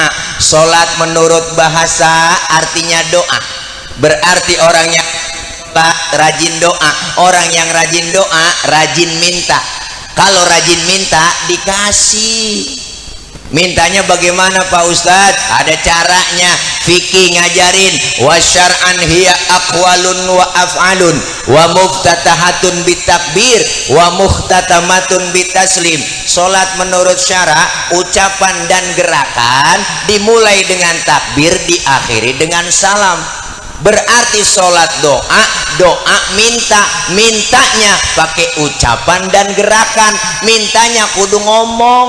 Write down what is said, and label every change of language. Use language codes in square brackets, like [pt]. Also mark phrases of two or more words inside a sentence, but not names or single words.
[id] Sholat menurut bahasa artinya doa. Berarti orang yang rajin doa, orang yang rajin doa rajin minta. Kalau rajin minta dikasih. Mintanya bagaimana Pak Ustadz? Ada caranya. Fikih ngajarin, [ar] وشرعا هي أقوال وأفعال مفتتحة بالتكبير ومختتمة بالتسليم. [id] Salat menurut syara, ucapan dan gerakan dimulai dengan takbir, diakhiri dengan salam. Berarti sholat doa, doa minta, mintanya pakai ucapan dan gerakan. Mintanya [jv] kudu ngomong.